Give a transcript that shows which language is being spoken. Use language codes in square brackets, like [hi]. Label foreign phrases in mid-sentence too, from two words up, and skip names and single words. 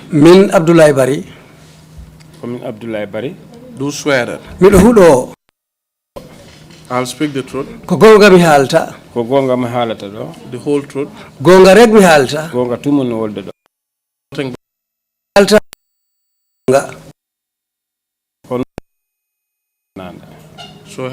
[ff] Min Adoulie Bari. Min Adoulie Bari. [en] Do swear that. [ff] Min hudo. [en] I'll speak the truth. [ff] Ko gonga mi halta. Ko gonga mi halata do. [en] The whole truth. [ff] Gonga rek mi halta. Gonga tumun wolde do. Halta. Gonga. So